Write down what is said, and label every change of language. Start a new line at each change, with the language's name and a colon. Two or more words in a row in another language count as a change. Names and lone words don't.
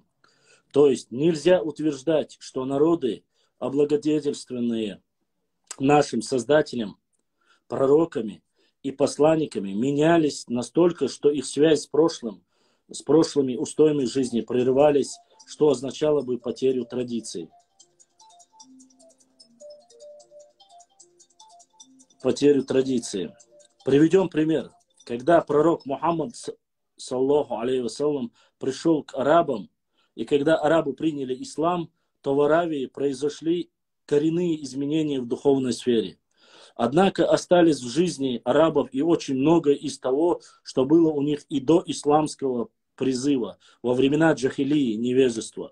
Russian: То есть нельзя утверждать, что народы, облагодетельственные нашим Создателем, пророками и посланниками, менялись настолько, что их связь с прошлыми устоями жизни прерывались, что означало бы потерю традиций. Приведем пример. Когда пророк Мухаммад,
Arabic: صلى الله عليه وسلم,
Russian: пришел к арабам, и когда арабы приняли ислам, то в Аравии произошли коренные изменения в духовной сфере. Однако остались в жизни арабов и очень многое из того, что было у них и до исламского призыва, во времена джахилии, невежества.